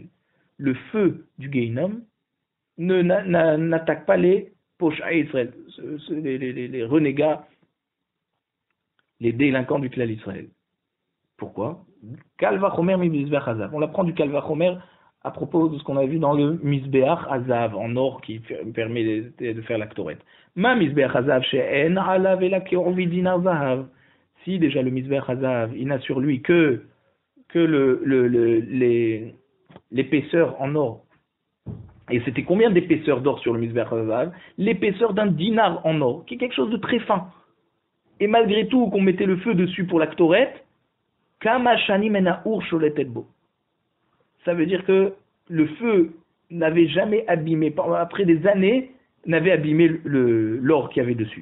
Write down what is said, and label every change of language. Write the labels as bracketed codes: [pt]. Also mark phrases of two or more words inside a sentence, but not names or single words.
[fr] Le feu du Gehinam n'attaque pas les [he] פושעי ישראל, [fr] les renégats, les délinquants du clan Israël. Pourquoi? [he] קל וחומר ממזבח הזהב. [fr] On l'apprend du Kalvachomer à propos de ce qu'on a vu dans le [he] מזבח הזהב [fr] en or qui permet de faire la Ktoret. [he] מה מזבח הזהב שאין עליו אלא כעובי דינר זהב. [fr] Si déjà le [he] מזבח הזהב, [fr] il n'a sur lui que l'épaisseur en or. Et c'était combien d'épaisseur d'or sur le [he] מזבח הזהב? [fr] L'épaisseur d'un dinar en or, qui est quelque chose de très fin. Et malgré tout, qu'on mettait le feu dessus pour la Ktoret, ça veut dire que le feu n'avait jamais abîmé, après des années, n'avait abîmé l'or qu'il y avait dessus.